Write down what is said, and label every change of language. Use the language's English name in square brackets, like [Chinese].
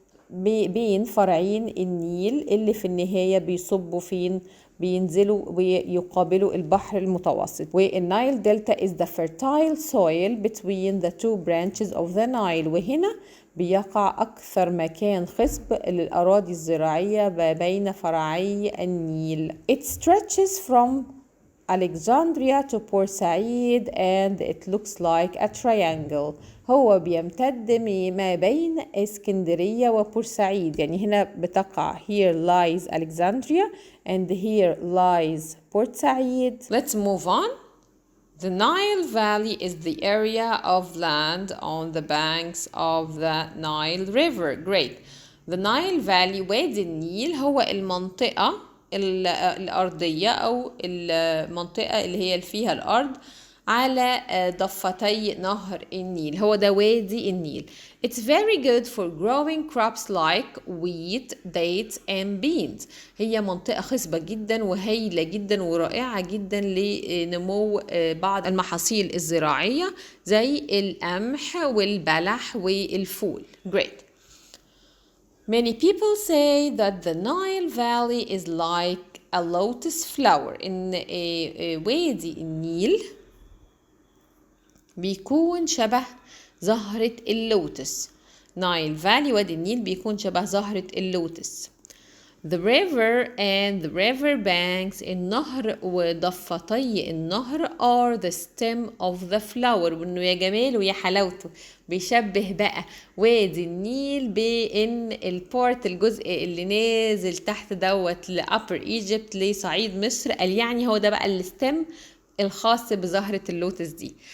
[Arabic] بين فرعين النيل اللي في النهاية بيصبوا فين؟ بينزلوا ويقابلوا البحر المتوسط. [English] والنايل delta is the fertile soil between the two branches of the Nile. [Arabic] وهنا بيقع أكثر مكان خصب للأراضي الزراعية بين فرعي النيل. [English] It stretches from Alexandria to Port Said and it looks like a triangle. [Arabic] هو بيمتد ما بين اسكندرية وبورسعيد. يعني هنا بتقع [English] here lies Alexandria and here lies Port Said. Let's move on. The Nile Valley is the area of land on the banks of the Nile River. Great. [Arabic] The Nile Valley وادي النيل هو المنطقة الأرضية أو المنطقة اللي هي فيها الأرض على ضفتي نهر النيل. هو ده وادي النيل. [English] It's very good for growing crops like wheat, dates and beans. [Arabic] هي منطقة خصبة جدا وهايلة جدا ورائعة جدا لنمو بعض المحاصيل الزراعية زي القمح والبلح والفول. Great. [English] Many people say that the Nile Valley is like a lotus flower. [Arabic] إن وادي النيل بيكون شبه زهرة اللوتس. Nile Valley وادي النيل بيكون شبه زهرة اللوتس. [English] The river and the river banks [Arabic] النهر وضفتي النهر [English] are the stem of the flower. [Arabic] وانه يا جماله ويا حلاوته بيشبه بقى وادي النيل بان البارت الجزء اللي نازل تحت دوت لأبر ايجيبت لصعيد مصر، قال يعني هو ده بقى الستم الخاص بزهرة اللوتس دي.